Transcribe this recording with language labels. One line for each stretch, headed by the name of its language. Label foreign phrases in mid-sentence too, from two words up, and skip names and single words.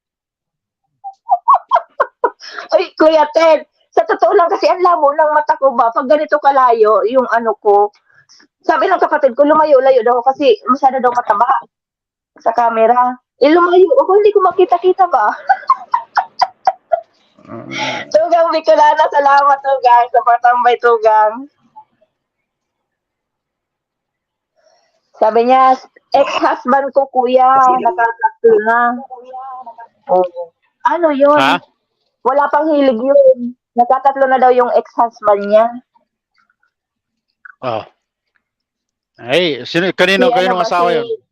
Filipino: Ay, Kuya Ted, sa totoo lang kasi ang labo ng mata ko ba, pag ganito kalayo, yung ano ko, sabi ng kapatid ko, lumayo-layo daw kasi masyado daw mataba sa camera. Lumayo ako, hindi ko makita-kita ba? Tugang Bicolana, salamat Tugang, sa patambay Tugang. Sabi niya, ex-husband ko kuya, nakakakil na. Oh. Ano yun? Ha? Wala pang hilig yun. Nakatatlo na daw yung ex-husband niya. Oh. Ay, kanino asawa yun?